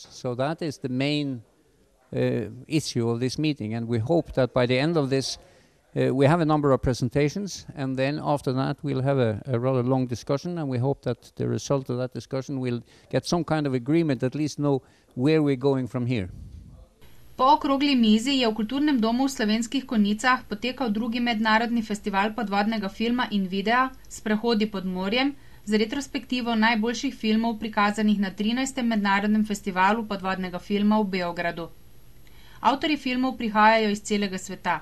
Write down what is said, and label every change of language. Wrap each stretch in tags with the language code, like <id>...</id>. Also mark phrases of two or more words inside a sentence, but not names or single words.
<en>So that is the main issue of this meeting, and we hope that by the end of this we have a number of presentations, and then after that we'll have a rather long discussion, and we hope that the result of that discussion will get some kind of agreement, at least know where we're going from here.</en> <sl>Po okrogli mizi je v Kulturnem domu v Slovenskih Konjicah potekal 2. mednarodni festival podvodnega filma in videa Sprehodi pod morjem z retrospektivo najboljših filmov prikazanih na 13. mednarodnem festivalu podvodnega filma v Beogradu. Avtorji filmov prihajajo iz celega sveta.</sl>